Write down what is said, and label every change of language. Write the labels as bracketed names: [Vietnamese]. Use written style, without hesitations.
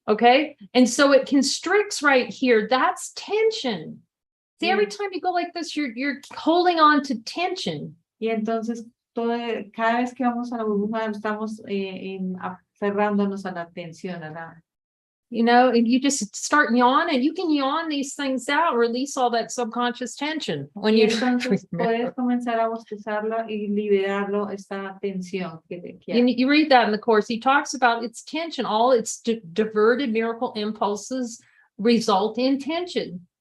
[English] Okay, and so it constricts right here. That's tension. See, every time you go like this, you're holding on to tension. [Spanish] Y entonces cada vez que vamos a la burbuja estamos aferrándonos a la tensión, a la... [English] You know, and you just start yawning. You can yawn these things out, release all that subconscious tension. When you [Spanish] entonces puedes comenzar a bostezarlo y liberarlo, esta tensión que [English] you read that in the course. He talks about its tension. All its diverted miracle impulses result in tension.